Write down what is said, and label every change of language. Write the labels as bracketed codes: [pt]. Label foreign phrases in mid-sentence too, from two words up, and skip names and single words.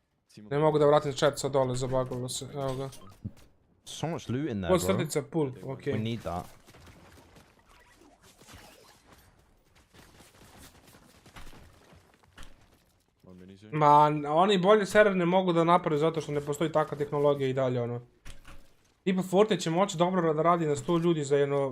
[sr] Ne mogu da vratim chat sad dole, zabagalo se, evo ga. [en] So much loot in there, [sr] Ovo [en] bro. [sr] srdica pull, okej. [en] We need that. [sr] Ma, oni bolje server ne mogu da naprave zato što ne postoji takva tehnologija i dalje, ono. Tipa Fortnite će moći dobro da radi na 100 ljudi za jedno...